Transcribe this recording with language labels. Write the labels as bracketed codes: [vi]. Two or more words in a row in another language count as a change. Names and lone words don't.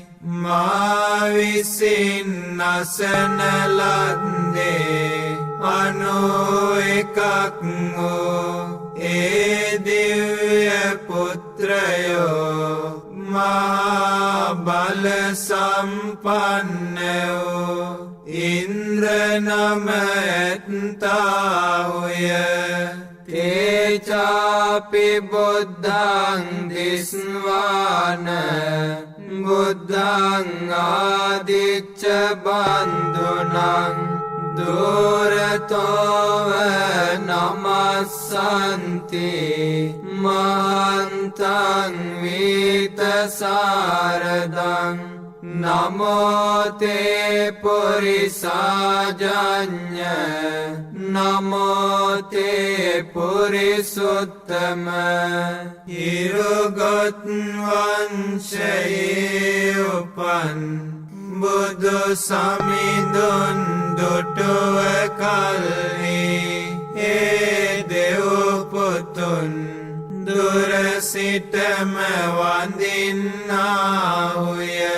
[si] මාවිසින් අසන ලද්දේ 91ක් වූ ඒ දිව්‍ය පුත්‍රයෝ මහා බල සම්පන්න වූ ඉන්ද්‍ර නම ඇත්තාහුය [pi] තේචාපි බුද්ධං දිස්වාන බුද්ධං ආදිච්ච බන්දුනං දුරතෝව නමස්සන්ති මහන්තං වීතසාරදං නමෝතේ පුරිසාජඤ්ඤ නමෝතේ පුරිසුත්තම [si] හිරුගොත් වංශයේ උපන් බුදු සමිඳුන් දුටුව කල්හි ඒ දෙව් පුතුන් දුර සිටම වඳින්නාහුය